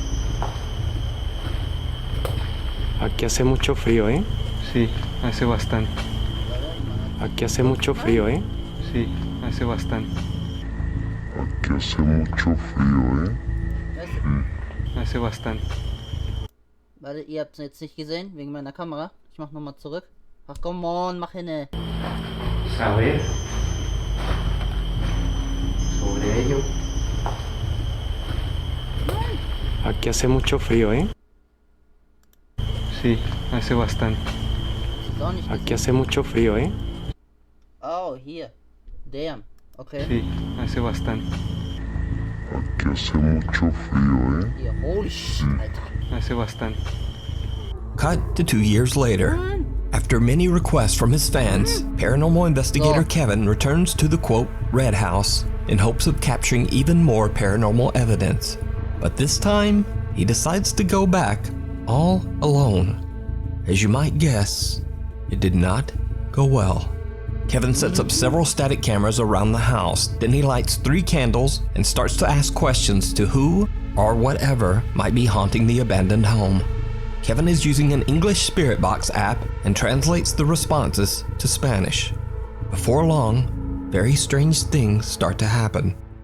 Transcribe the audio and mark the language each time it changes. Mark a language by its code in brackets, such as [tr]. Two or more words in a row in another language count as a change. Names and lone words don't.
[es] Aquí hace mucho frío, ¿eh? Sí, hace bastante. Aquí hace mucho frío, ¿eh? Sí, hace bastante. Aquí hace mucho frío, ¿eh? Hace bastante. [de] Warte, ihr habt es jetzt nicht gesehen, wegen meiner Kamera. Ich mach nochmal zurück. Ach komm on, mach hin. [es] Saber sobre ello. Aquí hace mucho frío, ¿eh? Sí, hace bastante. Aquí hace mucho frío, ¿eh? Oh, hier. Damn. Okay. Sí, hace bastante. Aquí hace mucho frío, ¿eh? [de] Hier, [en] holy shit, [de] Alter. [es] Hace bastante. [en] Cut to 2 years later. After many requests from his fans, paranormal investigator Kevin returns to the quote, Red House in hopes of capturing even more paranormal evidence. But this time, he decides to go back all alone. As you might guess, it did not go well. Kevin sets up several static cameras around the house, then he lights 3 candles and starts to ask questions to who or whatever might be haunting the abandoned home. Kevin is using an English Spirit Box app and translates the responses to Spanish. Before long, very strange things start to happen.